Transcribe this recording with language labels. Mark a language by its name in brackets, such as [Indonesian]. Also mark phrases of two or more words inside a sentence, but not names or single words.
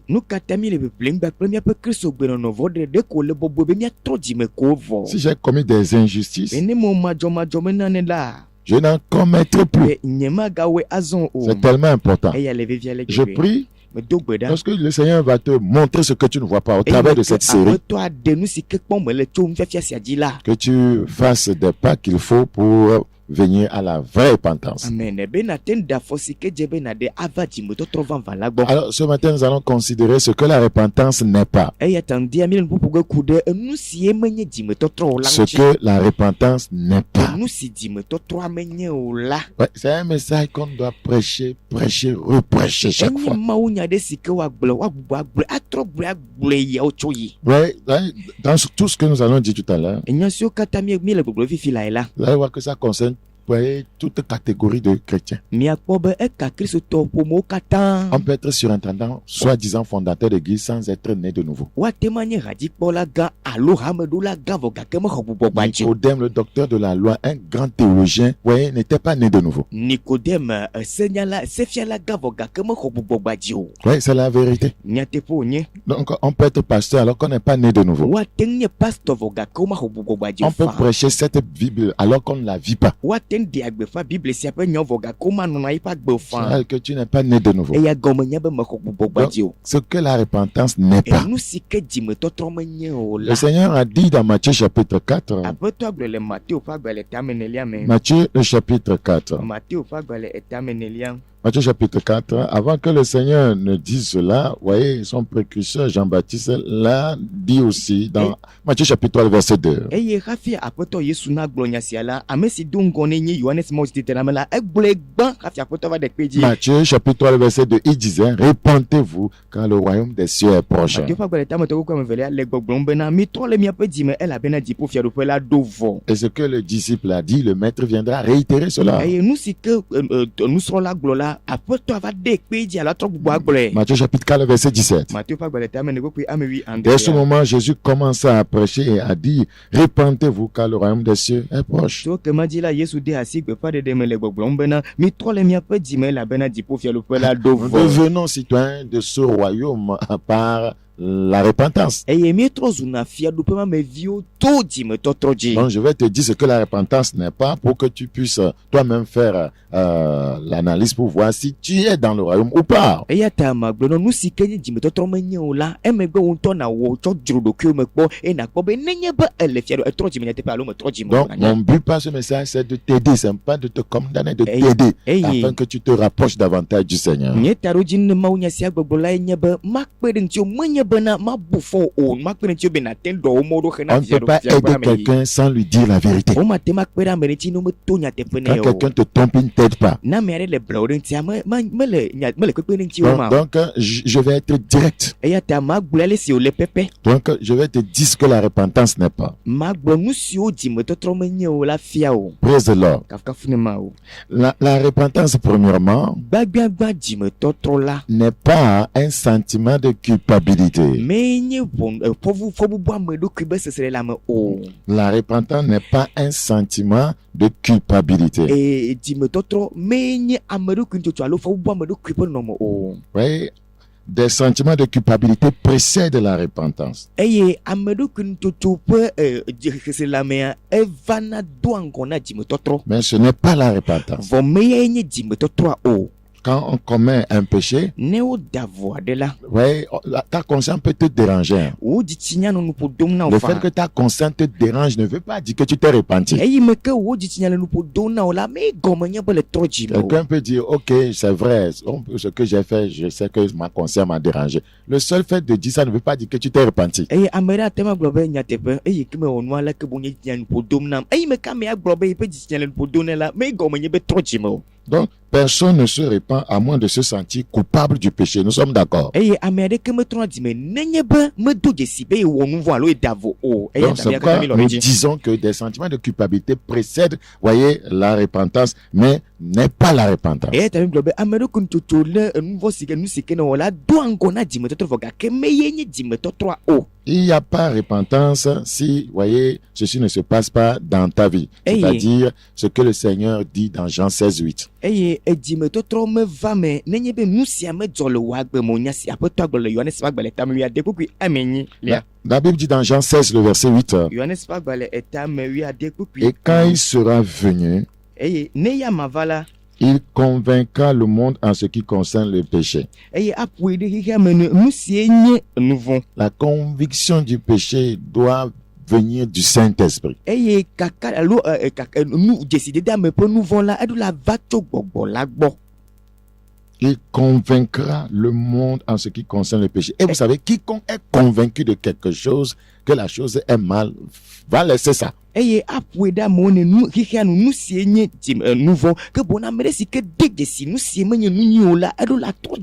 [Ewe] nu katã mi le ƒeƒlem kpakple míaƒe kristo gbenɔnɔ vɔ ɖe ko le bɔbɔe be míatrɔ dzime ko vɔ. [French] Si j'ai commis des injustices, [Ewe] ene me wɔ madzɔmadzɔ me nane la. [French] je n'en commettrai plus. [Ewe] be nye magawɔe azɔ o. [French] C'est tellement important. [Ewe] eya le vevia le [French] Je [Ewe] gbegbe. [French] prie [Ewe] medo gbe ɖa. [French] parce que le Seigneur va te montrer ce que tu ne vois pas au travers de cette série. [Ewe] aƒetɔ aɖe nu si ke kpɔm mele tso nufiafia sia dzi la. [French] Que tu fasses des pas qu'il faut pour venir à la vraie repentance. [Ewe] amen be nate nu ɖe afɔ si ke dze be naɖe ava dzimetɔtrɔ vavã la gbɔ. [French] Alors, ce matin, nous allons considérer ce que la repentance n'est pas. [Ewe] eya ta ŋdia mi le nuƒoƒo ge ku ɖe enu sie menye dzimetɔtrɔ o la [French] Ce [Ewe] ŋuti. [French] que la repentance n'est pas. [Ewe] enu si dzimetɔtrɔa menye o la. [French] Ouais, c'est un message qu'on doit prêcher, reprêcher chaque [Ewe] enye [French] fois. [Ewe] mawunya ɖe si ke woagblɔ woagbugbɔ agblɔe atrɔ gblɔe yawo tso yi. [French] Ouais, dans tout ce que nous allons dire tout à l'heure, [Ewe] enya siwo katã mi le gbɔgblɔ fifi la yi la. [French] vous allez voir que ça concerne toute catégorie de chrétiens. [Ewe] miakpɔ be eka kristotɔ ƒomewo katã. [French] On peut être surintendant, soi-disant fondateur d'église, sans être né de nouveau. [Ewe] woate ma nye hadzikpɔla gã alo hameɖola gã vɔ gake mexɔ gbugbɔgba dzi o. [French] Nicodème, le docteur de la loi, un grand théologien, ouais, n'était pas né de nouveau. [Ewe] Nikodème senyala sefiala gã vɔ gake mexɔ gbugbɔgba dzi o. [French] Oui, c'est la vérité. [Ewe] nyateƒe wònye. [French] Donc, on peut être pasteur alors qu'on n'est pas né de nouveau. [Ewe] woate ŋu nye pastor vɔ gake womaxɔ gbugbɔgba dzi [French] On [Ewe] o [French] peut [Ewe] fa. [French] prêcher cette Bible alors qu'on ne la vit pas. [Ewe] woate ŋu ɖe agbefa biblia sia ƒe nyawo vɔ gake womanɔna yi ƒe agbe fa. [French] C'est-à-dire que tu n'es pas né de nouveau. [Ewe] eya gɔme nye be mexɔ gbugbɔgba dzi o. [French] Ce que la repentance n'est pas. [Ewe] enu si ke dzimetɔtrɔ menye o [French] Le [Ewe] la. [French] Seigneur a dit dans Matthieu chapitre 4, [Ewe] aƒetɔ agblɔ le mateo ƒe agbalẽ etame nelia me. [French] Matthieu le chapitre 4, [Ewe] mateo ƒe agbalẽ etame nelia. [French] Matthieu chapitre 4, avant que le Seigneur ne dise cela, vous voyez, son précurseur Jean-Baptiste l'a dit aussi dans Matthieu chapitre 3, verset 2. [Ewe] eye hafi aƒetɔ yesu na gblɔ nya sia la ame si do ŋgɔ ne nye yohanes mawusi titana me la egblɔe gbã hafi aƒetɔ va ɖe kpe dzi. [French] Matthieu chapitre 3, verset 2, il disait, répentez-vous car le royaume des cieux est proche. [Ewe] mateo ƒe agbalẽ tametɔ koko ame evelia le gbɔgblɔm bena mitrɔ le miaƒe dzime elabena dziƒofiaɖuƒe la ɖo vɔ. [French] Et ce que le disciple a dit, le maître viendra réitérer cela. [Ewe] eye nu si ke nusrɔ̃la gblɔ la aƒetɔ va ɖe kpe dzi alo atrɔ gbogbo agblɔe. [French] Matthieu chapitre 4, verset 17. [Ewe] mateo ƒe agbalẽ tame ne koko ame wi [French] Dès ce [Ewe] andre. [French] moment, Jésus commença à prêcher et à dire, répentez-vous car le royaume des cieux est proche. [Ewe] tso kema dzi la yesu de asi gbeƒãɖeɖe me le gbɔgblɔm bena mitrɔ le miaƒe dzime elabena dziƒofiaɖuƒe la ɖo [French] Nous [Ewe] vɔ. [French] devenons citoyens de ce royaume par la repentance. [Ewe] eye míetrɔ zuna fiaɖuƒe ma me viwo to dzimetɔtrɔ dzi. [French] Donc, je vais te dire ce que la repentance n'est pas pour que tu puisses toi-même faire l'analyse pour voir si tu es dans le royaume ou pas. [Ewe] eya ta magblɔ nɔ nu si ke nye dzimetɔtrɔ menye o la emegbe wo ŋutɔ nawɔ tsɔ dzro ɖokuiwo me kpɔ eye nakpɔ be nenye be ele fiaɖu etrɔ dzime nyateƒe alo metrɔ dzime o [French] Donc, [Ewe] la [French] mon [Ewe] nya. [French] but par ce message, c'est de t'aider, c'est pas de te condamner, de Hey, t'aider, hey. afin que tu te rapproches davantage du Seigneur. [Ewe] nye ta ɖo dzi ne mawunya sia gbɔgblɔ la nye be makpe ɖe ŋuti o menye bena mabu fɔ o makpe ɖe ŋuti o be nate ɖɔ wo mɔ ɖo [French] On [Ewe] hena ne [French] peut pas aider quelqu'un sans lui dire la vérité. [Ewe] o mate makpe ɖe ame ɖe ŋuti ne wometo nyateƒe [French] Quand [Ewe] ne o. [French] quelqu'un te trompe, il ne t'aide pas. [Ewe] ne ame aɖe le blɔ ɖe ŋutia mele kpekpe ɖe ŋuti o ma. [French] Donc, je vais être direct. [Ewe] eya ta magblɔ ale si wòle pɛpɛ. [French] Donc, je vais te dire ce que la repentance n'est pas. [Ewe] magblɔ nu siwo dzimetɔtrɔ menye o la fia o. [English] Praise the Lord. [Ewe] kafukafu ne ma o. [French] La repentance, premièrement, [Ewe] gbagbagba dzimetɔtrɔ la. [French] n'est pas un sentiment de culpabilité. [Ewe] menye fɔbubu ame ɖokui be sesre le ame o. [French] La repentance n'est pas un sentiment de culpabilité. [Ewe] Dzimetɔtrɔ menye ame ɖokui ŋutsotso alo fɔbubu ame ɖokui ƒe nɔnɔme o. [French] Oui, des sentiments de culpabilité précèdent la repentance. [Ewe] eye ame ɖokui ŋutsotso ƒe xexlẽmea evana doa ŋgɔ na dzimetɔtrɔ. [French] Mais ce n'est pas la repentance. [Ewe] vɔ meyae nye dzimetɔtrɔa o. [French] quand on commet un péché, [Ewe] ne woda vo aɖe la, [French] ouais, ta conscience peut te déranger. hein. [Ewe] wo dzitsinya nɔ nuƒo dom na [French] Le [Ewe] wo [French] fait [Ewe] fa. [French] que ta conscience te dérange ne veut pas dire que tu t'es repenti. [Ewe] Eyi me ke wo dzitsinya le nuƒo dom na wo la, megɔme nye be le trɔ dzi me o. [French] Quelqu'un peut dire, ok, c'est vrai, ce que j'ai fait, je sais que ma conscience m'a dérangé. Le seul fait de dire ça ne veut pas dire que tu t'es repenti. [Ewe] Eye ame ɖe ate ŋu agblɔ be nyateƒe eye ke mewɔ nua le ke boŋ nye dzitsinya le nuƒo dom nam. Eyi me ke ame agblɔ be yiƒe dzitsinya le nuƒo dom nɛ la, megɔme nye be trɔ dzi me o. [French] Donc, personne ne se répand à moins de se sentir coupable du péché. Nous sommes d'accord. [Ewe] Eye ame aɖeke metrɔna dzi me nenye be medo dzesi be yewɔ nu vɔ alo eda vo o. Eya [French] Donc, [Ewe] ta [French] c'est [Ewe] mia [French] pourquoi [Ewe] katã mi lɔ [French] nous [Ewe] ɖe dzi. [French] disons que des sentiments de culpabilité précèdent, voyez, la repentance, mais n'est pas la repentance. [Ewe] Eya ta mi gblɔ be ame ɖeke nutsotso le nu vɔ si ke ne wɔ la do ŋgɔ na dzimetɔtrɔ vɔ gake meye nye dzimetɔtrɔa o. [French] Il n'y a pas repentance si, voyez, ceci ne se passe pas dans ta vie. Hey. C'est-à-dire ce que le Seigneur dit dans Jean 16, 8. [Ewe] Eye dzimetɔtrɔ meva me nenye be nu sia medzɔ le wò agbe me o nya si aƒetɔ agblɔ le Yohanes ƒe agbalẽ etame wuiade kpukpui ame enyi lia. [French] La Bible dit dans Jean 16, le verset 8. [Ewe] Yohanes ƒe agbalẽ etame wuiade kpukpui. [French] Et quand il sera venu, [Ewe] Eye ne ya mava la, [French] il convaincra le monde en ce qui concerne le péché. [Ewe] eye aƒoe ɖe xexea me nu sie nye nu vɔ. [French] La conviction du péché doit venir du Saint-Esprit. [Ewe] Eye kaka alo nu dzesidede ame ƒe nu vɔ la eɖo la va tso gbɔgbɔ la gbɔ. [French] Il convaincra le monde en ce qui concerne le péché. Et vous savez, quiconque est convaincu de quelque chose, que la chose est mal, va laisser ça. [Ewe] Eye aƒoe ɖe amewo ne nu xexea nu sie nye nu vɔ ke boŋ ame ɖe si ke de dzesi nu sie menye nu nyui o la eɖo la trɔ